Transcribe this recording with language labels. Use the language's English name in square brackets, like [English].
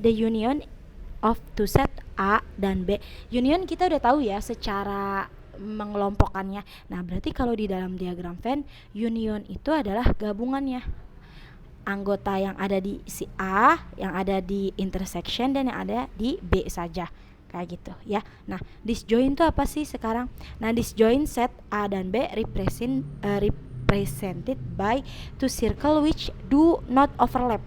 [English] The union of two set A dan B. [Indonesian] Union kita udah tahu ya secara mengelompokkannya. Nah, berarti kalau di dalam diagram Venn, union itu adalah gabungannya anggota yang ada di si A, yang ada di intersection, dan yang ada di B saja. Kayak gitu ya. Nah, disjoint itu apa sih sekarang? [English] Nah, disjoint set A dan B represented by two circle which do not overlap.